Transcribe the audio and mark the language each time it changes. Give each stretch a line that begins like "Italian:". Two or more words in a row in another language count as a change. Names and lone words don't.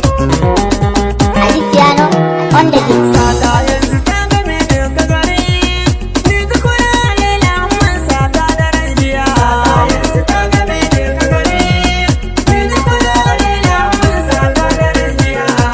English: Ali Piano on the beat.
Hausa: Sata yanzu ta game duka gari. Ni tukura ne lamun sata da rajiya. Sata yanzu ta game duka gari. Ni tukura ne lamun sata da rajiya.